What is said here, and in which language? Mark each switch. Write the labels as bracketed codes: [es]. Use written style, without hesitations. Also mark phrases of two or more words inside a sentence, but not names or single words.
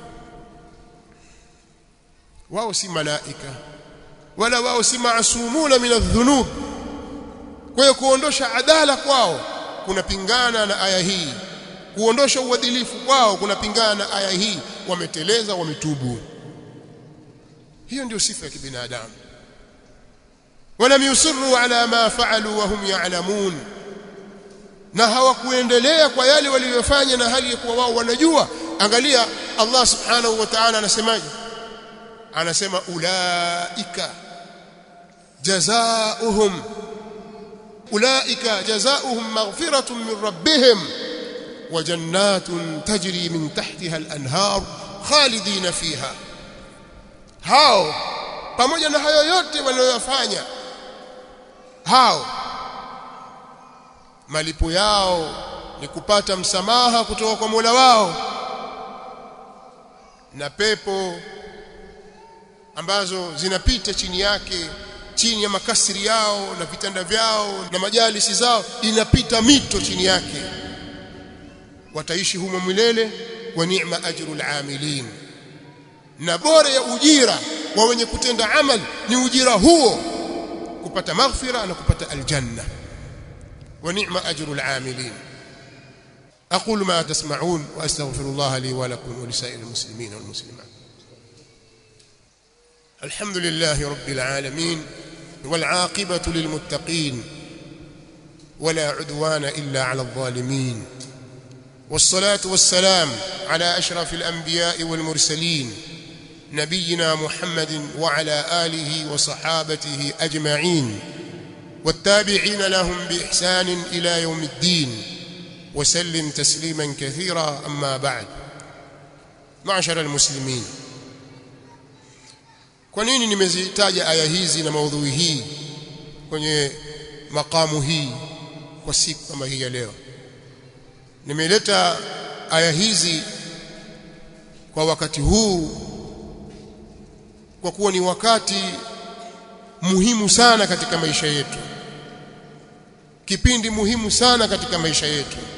[sw] Wao si malaika wala wao si [ar] معصومون من الذنوب. [sw] Kwa hiyo kuondosha adala kwao kunapingana na aya hii, kuondosha uadilifu kwao kunapingana na aya hii. Wameteleza, wametubu. Hiyo ndio sifa ya kibinadamu. [ar] ولم يصروا على ما فعلوا وهم يعلمون, [sw] na hawakuendelea kwa yale waliyofanya na hali ya kuwa wao wanajua. Angalia Allah subhanahu wa ta'ala anasemaje? [ar] Anasema أولئك جزاؤهم مغفرة من ربهم وجنات تجري من تحتها الأنهار خالدين فيها. [sw] Hao pamoja na hayo yote waliyofanya, hao malipo yao ni kupata msamaha kutoka kwa Mola wao na pepo ambazo zinapita chini yake, chini ya makasiri yao na vitanda vyao na majalisi zao, inapita mito chini yake. Wataishi humo milele. [ar] ونعم أجر العاملين, [sw] na bora ya ujira wa wenye kutenda amali ni ujira huo, kupata maghfira na kupata aljanna. [ar] ونعم أجر العاملين. أقول ما تسمعون وأستغفر الله لي ولكم ولسائر المسلمين والمسلمات. الحمد لله رب العالمين والعاقبة للمتقين ولا عدوان إلا على الظالمين والصلاة والسلام على أشرف الأنبياء والمرسلين نبينا محمد وعلى آله وصحابته أجمعين والتابعين لهم بإحسان إلى يوم الدين وسلم تسليما كثيرا. أما بعد، معشر المسلمين، [sw] kwa nini nimezitaja aya hizi na maudhui hii kwenye makamu hii kwa siku kama hii ya leo? Nimeleta aya hizi kwa wakati huu kwa kuwa ni wakati muhimu sana katika maisha yetu, kipindi muhimu sana katika maisha yetu,